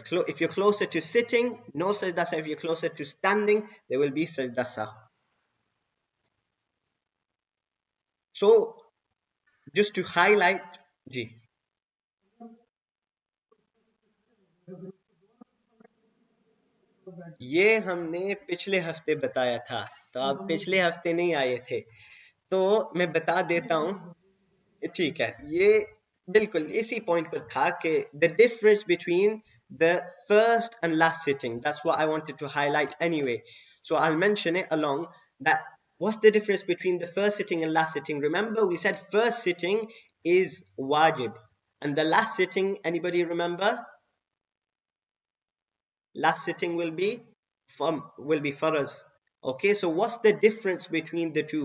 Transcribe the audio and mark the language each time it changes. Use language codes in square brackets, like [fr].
[en] If you're closer to sitting, no sajda sahw. If you're closer to standing, there will be sajda sahw. So just to highlight, [hi] जी, ये हमने पिछले हफ्ते बताया था, तो आप पिछले हफ्ते नहीं आए थे, तो मैं बता देता हूँ। ठीक है, ये बिल्कुल इसी पॉइंट पर था कि [en] The difference between the first and last sitting, that's what I wanted to highlight anyway, so I will mention it along that. What's the difference between the first sitting and last sitting? Remember, we said first sitting is wajib, and the last sitting, anybody remember? Last sitting will be faraz. Okay, so what's the difference between the two?